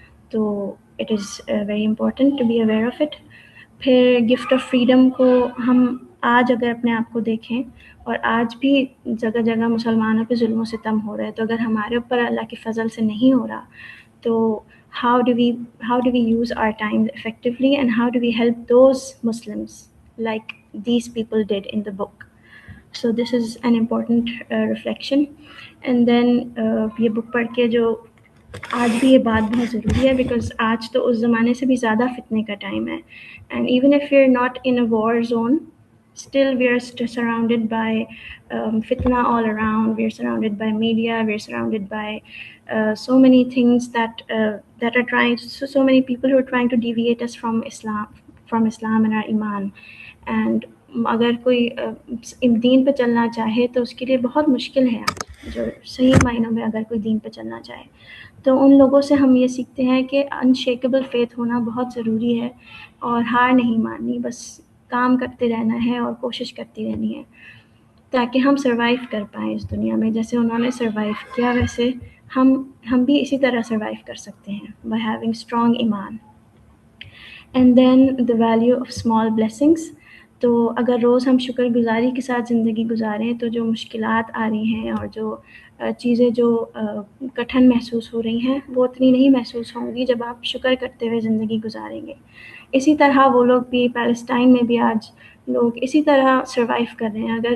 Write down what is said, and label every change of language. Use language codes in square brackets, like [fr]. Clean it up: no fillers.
[ur] تو [en] It is very important to be aware of it. [ur] پھر gift of freedom کو ہم آج اگر اپنے آپ کو دیکھیں, اور آج بھی جگہ جگہ مسلمانوں پہ ظلم و ستم ہو رہا ہے, تو اگر ہمارے اوپر اللہ کے فضل سے نہیں ہو رہا تو [en] how do we use our time effectively, and how do we help those Muslims like these people did in the book. So this is an important reflection. [ur] And then یہ بک پڑھ کے جو آج بھی یہ بات بہت ضروری ہے, بیکاز آج تو اس زمانے سے بھی زیادہ فتنے کا ٹائم ہے. [en] And even if you are not in a war zone, still we are surrounded by fitna all around. We are surrounded by media, we are surrounded by so many things that are trying, so many people who are trying to deviate us from Islam and our iman. [ur] And اگر کوئی دین پہ چلنا چاہے تو اس کے لیے بہت مشکل ہے. جو صحیح معنوں میں اگر کوئی دین پہ چلنا چاہے, تو ان لوگوں سے ہم یہ سیکھتے ہیں کہ انشیکیبل فیتھ ہونا بہت ضروری ہے, اور ہار نہیں ماننی, بس کام کرتے رہنا ہے اور کوشش کرتی رہنی ہے تاکہ ہم سروائیو کر پائیں اس دنیا میں. جیسے انہوں نے سروائیو کیا, ویسے ہم بھی اسی طرح سروائیو کر سکتے ہیں [en] By having strong ایمان. And then the value of small blessings. [ur] تو اگر روز ہم شکر گزاری کے ساتھ زندگی گزاریں تو جو مشکلات آ رہی ہیں اور جو چیزیں جو کٹھن محسوس ہو رہی ہیں وہ اتنی نہیں محسوس ہوں گی جب آپ شکر کرتے ہوئے زندگی گزاریں گے. اسی طرح وہ لوگ بھی پیلسٹائن میں بھی آج لوگ اسی طرح سروائیو کر رہے ہیں.